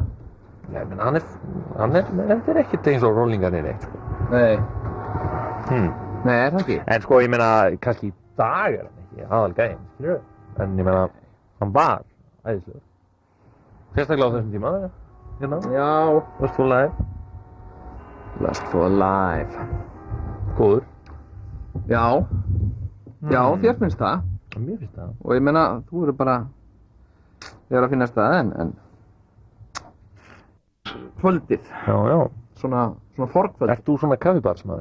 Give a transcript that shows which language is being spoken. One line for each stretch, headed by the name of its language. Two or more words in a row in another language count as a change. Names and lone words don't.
Icelandic: Nei, menn hann er ekkert eins og Rollingarnir neitt sko. Nei. Nei, er það ekki? En sko, ég meina, kannski í dag er hann ekki aðalgæinn, skilurðu? En ég meina, hann var æðislegur. Sérstaklega á þessum tíma, hérna. Já. Lust for Life. Lust for Life. Góður. Já. Já, þér finnst það. Mér finnst það. Og ég meina, þú eru bara þegar að finnast það en kvöldið. Já. Svona forkvöld. Ert þú svona kaffibarsmaður?